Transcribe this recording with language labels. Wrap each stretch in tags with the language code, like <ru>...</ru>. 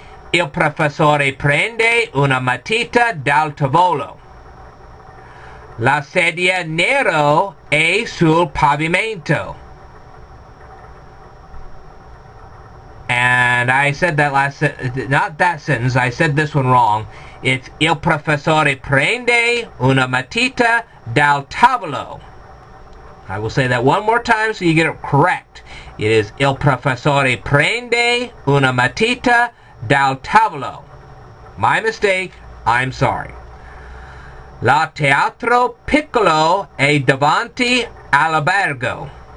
<it>Il professore prende una matita dal tavolo. La sedia nero è sul pavimento.</it> <en>And I said that not that sentence, I said this one wrong. It's</en> <it>il professore prende una matita dal tavolo.</it> <en>I will say that one more time so you get it correct. It is</en> <it>il professore prende una matita dal tavolo.</it> <en>My mistake, I'm sorry.</en> <it>La teatro piccolo è davanti all'albergo.</it>